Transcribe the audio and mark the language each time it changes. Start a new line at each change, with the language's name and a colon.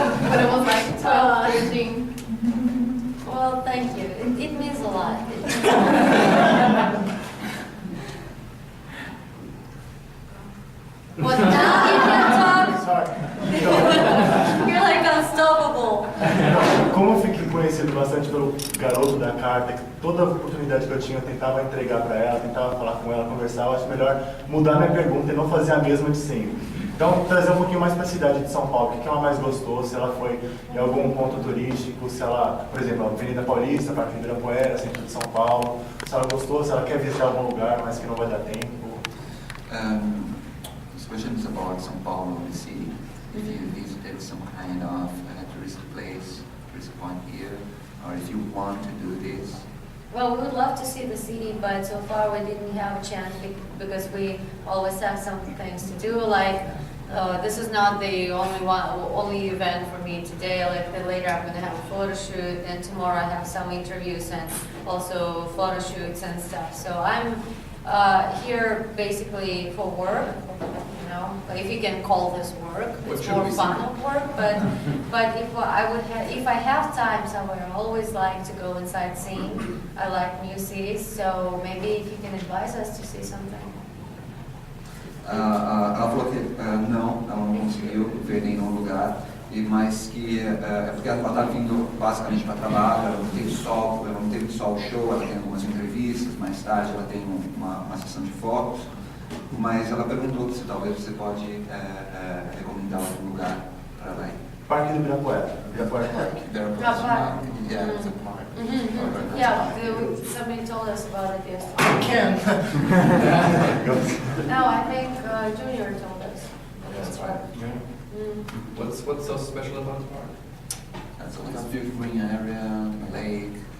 English: But I was like 12, 13. Well, thank you. It means a lot. Well, now you can talk. You're like unstoppable.
Portuguese: Como eu fiquei conhecido bastante pelo garoto da carta, que toda oportunidade que eu tinha eu tentava entregar para ela, tentava falar com ela, conversar, eu acho melhor mudar minha pergunta e não fazer a mesma de sempre. Então, trazer um pouquinho mais para a cidade de São Paulo, o que ela mais gostou, se ela foi em algum ponto turístico, se ela, por exemplo, a Avenida Paulista, Parque de Ibirapuera, centro de São Paulo, se ela gostou, se ela quer visitar algum lugar, mas que não vai dar tempo.
English: This question is about São Paulo, the city. If you visited some kind of tourist place, tourist point here, or if you want to do this. Well, we would love to see the city, but so far we didn't have a chance because we always have some things to do. Like this is not the only event for me today. Like later I'm going to have a photo shoot, and tomorrow I have some interviews and also photo shoots and stuff. So I'm here basically for work. If you can call this work, it's more fun of work. But if I have time somewhere, I always like to go and sightseeing. I like new cities, so maybe if you can advise us to see something.
Portuguese: Ela falou que não, ela não conseguiu ver nenhum lugar, mas que é porque ela está vindo basicamente para trabalho, ela não teve só o show, ela tem algumas entrevistas, mais tarde ela tem uma sessão de fotos. Mas ela perguntou se talvez você pode recomendar algum lugar para lá. Parque do Ibirapuera. Ibirapuera Park.
English: Park. Yeah, it's a park. Mm-hmm. Yeah, somebody told us about it yesterday. I can. No, I think Junior told us. That's right. What's so special about the park? It's a beautiful green area, a lake.